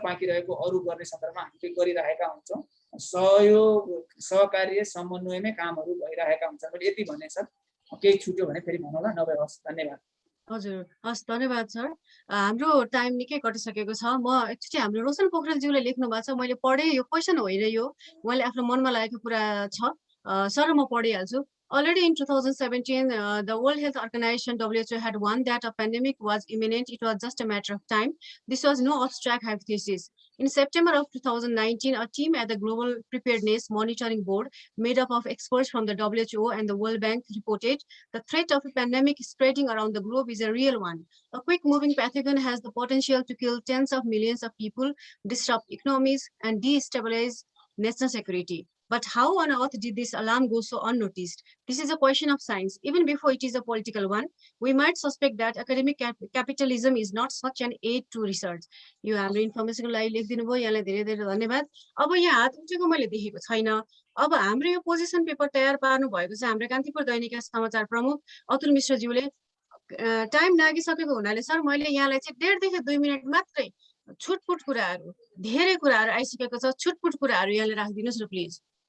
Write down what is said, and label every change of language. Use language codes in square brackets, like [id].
[ne] बाँकी रहेको अरू गर्ने सन्दर्भमा हामीले गरिरहेका हुन्छौँ। सहयोग सहकार्य समन्वयमै कामहरू भइरहेका हुन्छन्। मैले यति भने सर, केही छुट्यो भने फेरि भन्नुहोला, नभए हस्। धन्यवाद। हजुर, हस्, धन्यवाद सर। हाम्रो टाइम निकै कटिसकेको छ। म एकचोटि हाम्रो रोशन पोखरेलज्यूले लेख्नु भएको छ, मैले पढेँ, यो क्वेसन होइन, यो उहाँले आफ्नो मनमा लागेको कुरा छ। सर म पढिहाल्छु। [en] Already in 2017, the World Health Organization (WHO) had warned that a pandemic was imminent. It was just a matter of time. This was no abstract hypothesis. In September of 2019, a team at the Global Preparedness Monitoring Board, made up of experts from the WHO and the World Bank, reported the threat of a pandemic spreading around the globe is a real one. A quick-moving pathogen has the potential to kill tens of millions of people, disrupt economies, and destabilize national security. But how on earth did this alarm go so unnoticed? This is a question of science, even before it is a political one. We might suspect that academic capitalism is not such an aid to research. [ne] यो हाम्रो इन्फर्मेसनको लागि लेखिदिनु भयो, यहाँलाई धेरै धेरै धन्यवाद। अब यहाँ हात उठेको मैले देखेको छैन। अब हाम्रो यो पोजिसन पेपर तयार पार्नु भएको चाहिँ हाम्रो कान्तिपुर दैनिकका समाचार प्रमुख अतुल मिश्रज्यूले टाइम नागिसकेको हुनाले सर मैले यहाँलाई चाहिँ 1.5 देखि 2 मिनेट मात्रै छुटपुट कुराहरू धेरै कुराहरू आइसकेको छ, छुटपुट कुराहरू यहाँले राखिदिनुस् न प्लिज।